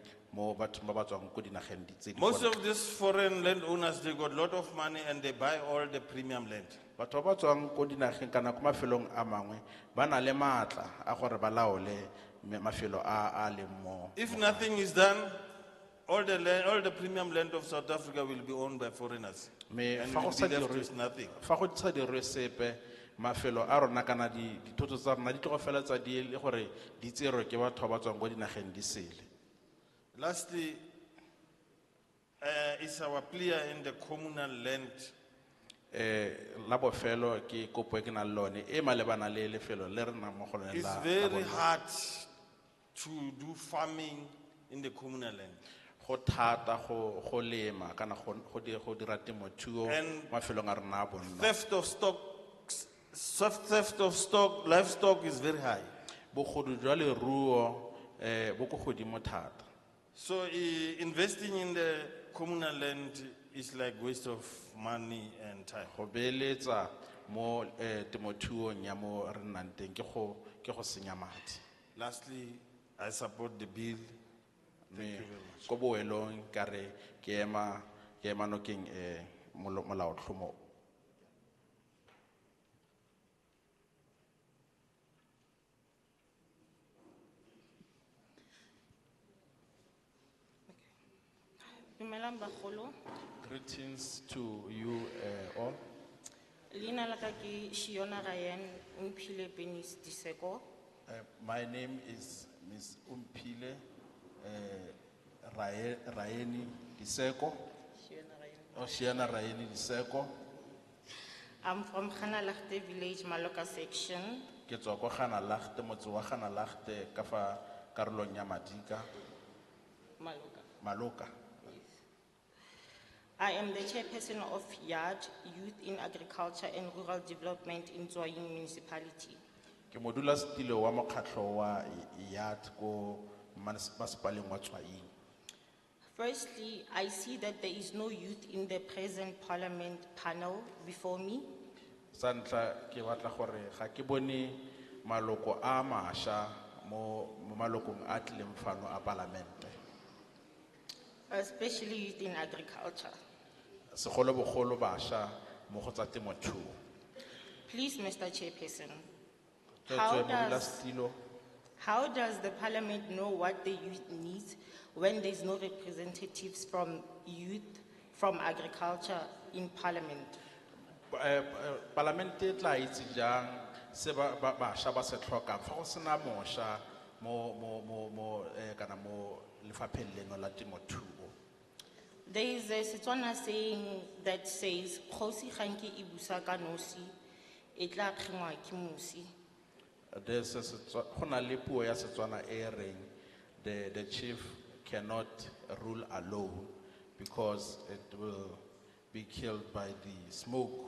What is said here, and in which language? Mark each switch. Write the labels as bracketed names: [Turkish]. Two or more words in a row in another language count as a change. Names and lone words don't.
[Tswana] mo bathong ba ba tswang ko dinageng tse di [English] Most [Tswana] kwa [English] of these foreign landowners, they got a lot of money and they buy all the premium land. [Tswana] batho ba ba tswang ko dinageng kana ko mafelong a mangwe ba na le maatla a gore ba laole mafelo a leng mo. [English] If nothing is done, all the land, all the premium land of South Africa will be owned by foreigners. [Tswana] Me [English] And [Tswana] fa [English] we'll [Tswana] go sa [English] be left [Tswana] dirwe- [English] with nothing. [Tswana] fa go sa dirwe sepe mafelo a rona kana dithoto tsa rona di tlo go feletsa di le gore di tserwe ke batho ba ba tswang ko dinageng di sele. [English] Lastly, is our plea in the communal land. [Tswana] La bofelo ke kopo e ke nang le lone e malebana le lefelo le re nang mo go lone [English] It's [Tswana] la- la [English] very [Tswana] bone. [English] hard to do farming in the communal land. [Tswana] Go thata go lema kana go dira temothuo [English] And [Tswana] mafelong a rona a bonno. [English] Theft of stock, livestock is very high. [Tswana] Bogodu jwa leruo bo ko godimo thata. [English] So investing in the communal land is like waste of money and time. [Tswana] Go beeletsa mo temothuong ya mo re nnang teng ke go senya madi. [English] Lastly, I support the bill. Thank you very much. [Tswana] Ko boelong ka re ke ema nokeng molaotlhomo. Dumelang bagolo. [English] Greetings to you all. [Tswana] Leina la ka ke Shiona Ryan Umphile Penis Diseko. [English] My name is Ms. Umpile Raeni Diseko. Shiana Raeni Diseko. I'm from Khanalachte Village, Maloka section. [Tswana] Ke tswa ko Khanalachte motse wa Khanalachte ka fa karolong ya Madika Maloka. [English] I am the chairperson of YARD, Youth in Agriculture and Rural Development in Tsoaing Municipality. [Tswana] Ke modula setilo wa mokgatlho wa YAT ko masepaleng wa Tsoaing. [English] Firstly, I see that there is no youth in the present parliament panel before me. [Tswana] Sa ntlha ke batla gore ga ke bone maloko a mašwa mo malokong a tlileng fano a palamente. [English] Especially youth in agriculture. [Tswana] Segolobogolo bašwa mo go tsa temothuo. [English] Please, Mr. Chairperson, [Tswana] Tsweetswe modula setilo. [English] how does the parliament know what the youth needs when there's no representatives from youth from agriculture in parliament? [Tswana] Palamente e tla itse jang se bašwa ba se tlhokang fa go sena mošwa mo kana mo lefapheng leno la temothuo. [English] There is a Setswana saying that says, [Tswana] "Kgosi ga nke e busa ka nosi, e tla kgengwa ke mosi." Go na le puo ya Setswana e reng [English] the chief cannot rule alone because it will be killed by the smoke.